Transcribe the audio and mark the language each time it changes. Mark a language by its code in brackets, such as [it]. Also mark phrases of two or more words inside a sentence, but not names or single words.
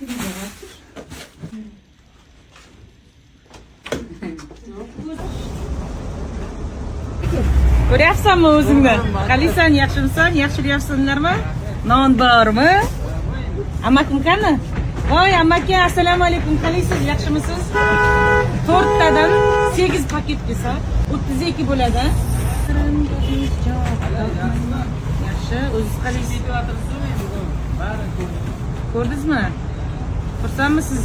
[kk] Көрәпсің ме өзіңді? Қалайсың, жақшымсың, жақшы жүрсіңдер ме? Нан бар ма? Ама кім қаны? [uz] Voy amaki, assalomu alaykum. Qalaysiz, yaxshimisiz? To'rttadan 8 paket desa 32 bo'ladi. Yaxshi, o'zingiz qalaysiz? Ko'rdingizmi? Xursandmisiz?